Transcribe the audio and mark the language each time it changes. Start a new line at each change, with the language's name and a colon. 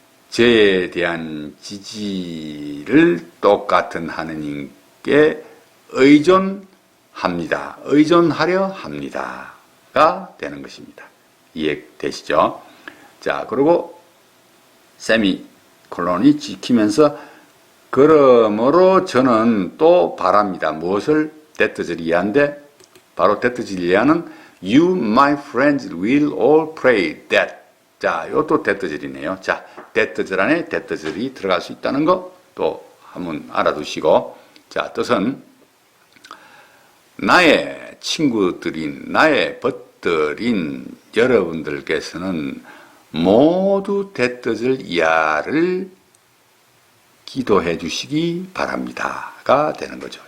Korean: 저에 대한 지지를 똑같은 하나님께 의존합니다. 의존하려 합니다가 되는 것입니다. 이해되시죠? 자, 그리고 세미콜론이 지키면서 그러므로 저는 또 바랍니다. 무엇을? that을 이해한데 바로 that을 이해하는
English: you my friends will all pray that.
Korean: 자, 이것도 that절이네요. 자, that절 안에 that절이 들어갈 수 있다는 거 또 한번 알아두시고, 자, 뜻은 나의 친구들인, 나의 벗들인 여러분들께서는 모두 that절 이하를 기도해 주시기 바랍니다가 되는 거죠.